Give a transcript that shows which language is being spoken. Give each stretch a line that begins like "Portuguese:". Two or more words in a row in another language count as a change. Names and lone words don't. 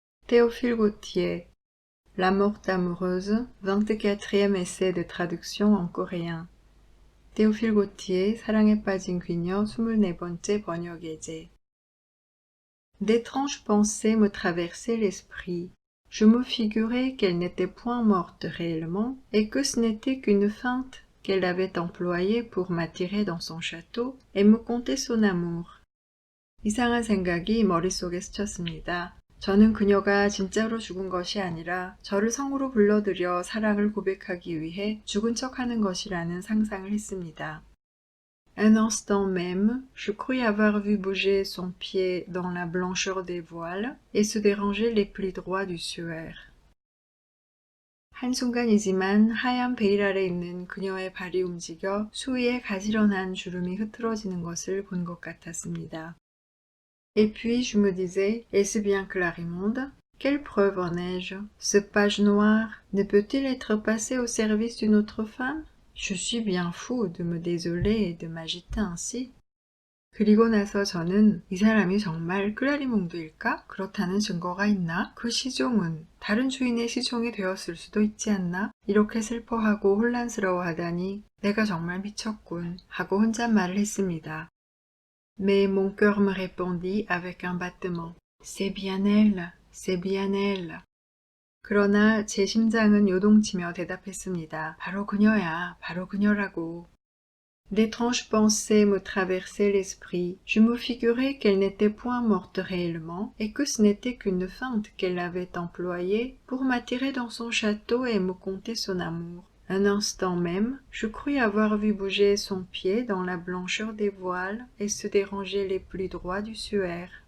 French: Théophile Gautier, La morte amoureuse, 24e essai de traduction en coréen.
Korean: Théophile Gautier, 사랑에 빠진 귀녀, 24번째 번역 예제.
French: D'étranges pensées me traversaient l'esprit. Je me figurais qu'elle n'était point morte réellement, et que ce n'était qu'une feinte qu'elle avait employée pour m'attirer dans son château et me conter son amour.
Korean: 이상한 생각이 머릿속에 스쳤습니다. 저는 그녀가 진짜로 죽은 것이 아니라 저를 성으로 불러들여 사랑을 고백하기 위해 죽은 척하는 것이라는 상상을 했습니다.
French: Un instant même, je crus avoir vu bouger son pied dans la blancheur des voiles et se déranger les plis droits du suaire.
Korean: 한순간이지만 하얀 베일 아래 있는 그녀의 발이 움직여 수위에 가지런한 주름이 흐트러지는 것을 본 것 같았습니다.
French: Et puis je me disais, est-ce bien Clarimonde? Quelle preuve en ai-je? Ce page noir ne peut-il être passé au service d'une autre femme? Je suis bien fou de me désoler et de m'agiter ainsi.
Korean: 그리고 나서 저는 이 사람이 정말 클라리몽드일까? 그렇다는 증거가 있나? 그 시종은 다른 주인의 시종이 되었을 수도 있지 않나? 이렇게 슬퍼하고 혼란스러워하다니 내가 정말 미쳤군 하고 혼잣말을 했습니다.
French: Mais mon cœur me répondit avec un battement. C'est bien elle, c'est bien elle.
Korean: 그러나 제 심장은 요동치며 대답했습니다. 바로 그녀야, 바로 그녀라고.
French: D'étranges pensées me traversaient l'esprit. Je me figurais qu'elle n'était point morte réellement et que ce n'était qu'une feinte qu'elle avait employée pour m'attirer dans son château et me conter son amour. Un instant même, je crus avoir vu bouger son pied dans la blancheur des voiles et se déranger les plis droits du suaire.